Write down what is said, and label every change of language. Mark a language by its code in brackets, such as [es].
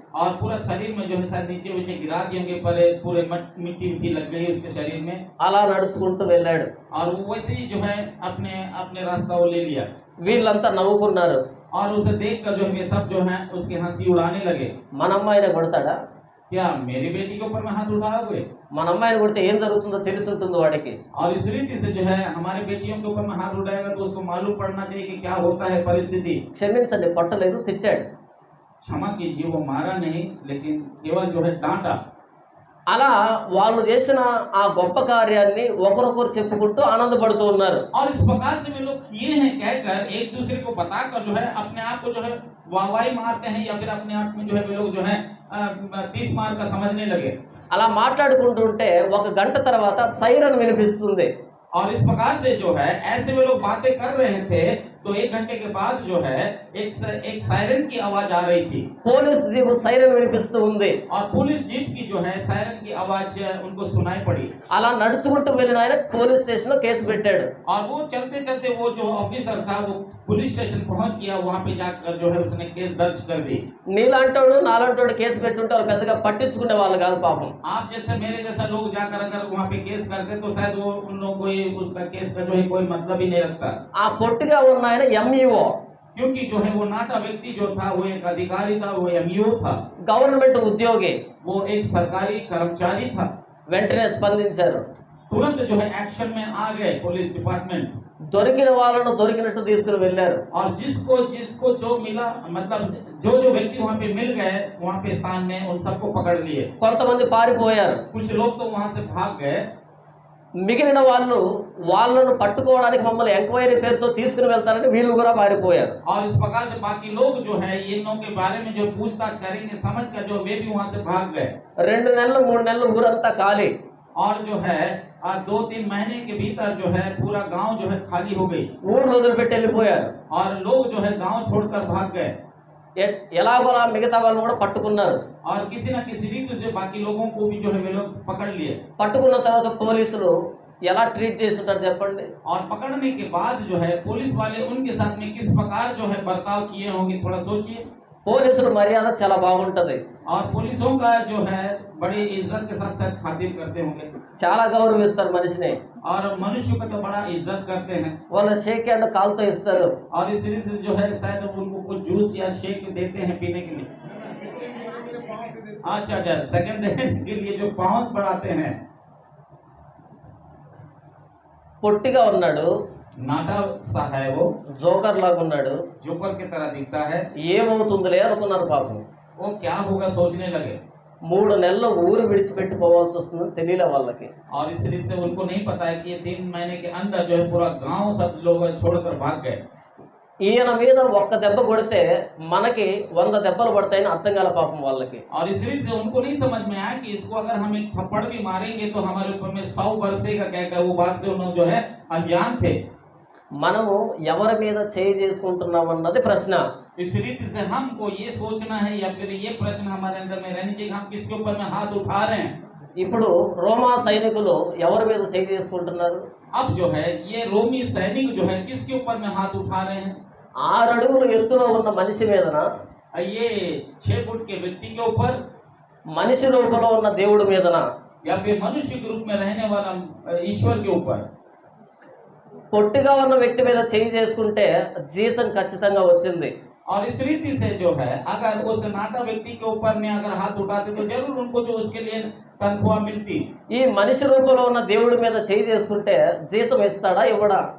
[hi] और पूरा शरीर में जो है सर नीचे नीचे गिरा दिए होंगे पर पूरे मिट्टी मिट्टी लग गई उसके शरीर में। [te] అలా నడుచుకుంటూ వెళ్ళాడు. [hi] और वो वैसे ही जो है अपने अपने रास्ता वो ले लिया। [te] వీళ్ళంతా నవ్వుకున్నారు. [hi] और उसे देखकर जो है वे सब जो है उसकी हंसी उड़ाने लगे। [te] మన అమ్మాయిని కొడతాడా? [hi] क्या मेरी बेटी के ऊपर में हाथ उठाओगे? [te] మన అమ్మాయిని కొడితే ఏం జరుగుతుందో తెలిసి ఉంటుంది వాడికి. [hi] और इस रीति से जो है हमारे बेटियों के ऊपर में हाथ उठाएगा तो उसको मालूम पड़ना चाहिए कि क्या होता है परिस्थिति। [te] క్షమించండి, కొట్టలేదు, తిట్టాడు. [hi] क्षमा कीजिए, वो मारा नहीं लेकिन केवल जो है डांटा। [te] అలా వాళ్ళు చేసిన ఆ గొప్ప కార్యాన్ని ఒకరొకరు చెప్పుకుంటూ ఆనందపడుతూ ఉన్నారు. [hi] और इस प्रकार से वे लोग किए हैं कहकर एक दूसरे को बताकर जो है अपने आप को जो है वाहवाही मारते हैं या फिर अपने आप में जो है वे लोग जो है 30 मार का समझने लगे। [te] అలా మాట్లాడుకుంటూ ఉంటే 1 గంట తర్వాత సైరన్ వినిపిస్తుంది. [hi] और इस प्रकार से जो है ऐसे वे लोग बातें कर रहे थे तो 1 घंटे के बाद जो है एक सायरन की आवाज आ रही थी। [te] పోలీస్ జీప్ సైరన్ వినిపిస్తూ ఉంది. [hi] और पुलिस जीप की जो है सायरन की आवाज उनको सुनाई पड़ी। [te] అలా నడుచుకుంటూ వెళ్ళిన ఆయన పోలీస్ స్టేషన్ లో కేసు పెట్టాడు. [hi] और वो चलते चलते वो जो ऑफिसर था वो पुलिस स्टेशन पहुंच गया, वहां पे जाकर जो है उसने केस दर्ज कर दी। [te] నీలాంటోడు నాలాంటోడు కేసు పెట్టుంటే వాళ్ళు పెద్దగా పట్టించుకునే వాళ్ళు కాదు పాపం. [hi] आप जैसे मेरे जैसा लोग जाकर अगर वहाँ पे केस करते तो शायद वो उन लोगों को उसका केस का जो है कोई मतलब ही नहीं रखता। [te] ఆ పొట్టిగా ఉన్న ఆయన ఎంఈఓ, [hi] क्योंकि जो है वो नाटा व्यक्ति जो था वो एक अधिकारी था, वो एमईओ था, [te] గవర్నమెంట్ ఉద్యోగి. [hi] वो एक सरकारी कर्मचारी था। [te] వెంటనే స్పందించారు. [hi] तुरंत जो है एक्शन में आ गए पुलिस डिपार्टमेंट। [te] దొరికిన వాళ్ళను దొరికినట్టు తీసుకుని వెళ్ళారు. [hi] और जिसको जिसको जो मिला मतलब जो व्यक्ति वहाँ पे मिल गए वहाँ पे स्थान में उन सबको पकड़ लिए। [te] కొంతమంది పారిపోయారు. [hi] कुछ लोग तो वहाँ से भाग गए। [te] మిగిలిన వాళ్ళు వాళ్ళను పట్టుకోవడానికి మమ్మల్ని ఎంక్వైరీ పేరుతో తీసుకుని వెళ్తారని వీళ్ళు కూడా పారిపోయారు. [hi] और इस प्रकार से बाकी लोग जो है इन लोगों के बारे में जो पूछताछ करेंगे समझ कर जो वे भी वहाँ से भाग गए। [te] 2 నెలలు 3 నెలలు ఊరంతా ఖాళీ. [hi] और जो है 2-3 महीने के भीतर जो है पूरा गांव जो है खाली हो गई [te] ఊరు వదిలిపెట్టి వెళ్ళిపోయారు. [hi] और लोग जो है गांव छोड़कर भाग गए। [te] ఎలాగోలా మిగతా వాళ్ళు కూడా పట్టుకున్నారు. [hi] और किसी न किसी रीति से बाकी लोगों को भी जो है वे लोग पकड़ लिए। [te] పట్టుకున్న తర్వాత పోలీసులు ఎలా ట్రీట్ చేస్తుంటారు చెప్పండి. [hi] और पकड़ने के बाद जो है पुलिस वाले उनके साथ में किस प्रकार जो है बर्ताव किए होंगे थोड़ा सोचिए। [te] పోలీసుల మర్యాద చాలా బాగుంటది. [hi] और पुलिसों का जो है बड़ी इज्जत के साथ साथ खातिर करते होंगे [te] చాలా గౌరవిస్తారు మనిషిని. [hi] और मनुष्य को तो बड़ा इज्जत करते हैं। [te] వాళ్ళ షేక్ హ్యాండ్ కాలుతో ఇస్తారు. [hi] और इस रीति से जो है शायद उनको कुछ जूस या शेक देते हैं पीने के लिए। अच्छा सेकंड देने के लिए जो पाँव बढ़ाते हैं। [te] పొట్టిగా ఉన్నాడు, [hi] नाटा सा है वो, [te] జోకర్ లాగా ఉన్నాడు. [hi] जोकर की तरह दिखता है। [te] ఏమవుతుందిలే అనుకున్నారు పాపం. [hi] वो क्या होगा सोचने लगे। [te] 3 నెలలు ఊరు విడిచిపెట్టి పోవాల్సి వస్తుందని తెలియలే వాళ్ళకి. [hi] और इस रीति से उनको नहीं पता है कि ये 3 महीने के अंदर जो है पूरा गांव सब लोग छोड़कर भाग गए। [te] ఈయన మీద 1 దెబ్బ కొడితే మనకి 100 దెబ్బలు పడతాయని అర్థం కాల పాపం వాళ్ళకి. [hi] और इस रीति से उनको नहीं समझ में आया कि इसको अगर हम एक थप्पड़ भी मारेंगे तो हमारे ऊपर में 100 बरसेगा कहकर वो बात से उन्होंने जो है अनजान थे। [te] మనము ఎవరి మీద చేయి చేసుకుంటున్నాం అన్నది ప్రశ్న. [hi] इस रीति से हमको ये सोचना है या फिर ये प्रश्न हमारे अंदर में रहनी चाहिए, हम किसके ऊपर में हाथ उठा रहे हैं। [te] ఇప్పుడు రోమా సైనికులు ఎవరి మీద చేయి చేసుకుంటున్నారు? [hi] अब जो है ये रोमी सैनिक जो है किसके ऊपर में हाथ उठा रहे हैं। [te] 6 అడుగులు ఎత్తులో ఉన్న మనిషి మీదన, [hi] ये 6 फुट के व्यक्ति के ऊपर, [te] మనిషి రూపంలో ఉన్న దేవుడి మీదన, [hi] या फिर मनुष्य के रूप में रहने वाला ईश्वर के ऊपर। [te] పొట్టిగా ఉన్న వ్యక్తి మీద చేయి చేసుకుంటే జీతం ఖచ్చితంగా వచ్చింది. [hi] और इस रीति से जो है अगर उस नाटा व्यक्ति के ऊपर में अगर हाथ उठाते तो जरूर उनको जो उसके लिए तनख्वाह मिलती। [te] ఈ మనిషి రూపంలో ఉన్న దేవుడి మీద చేయి చేసుకుంటే జీతం ఇస్తాడా ఇవ్వడా?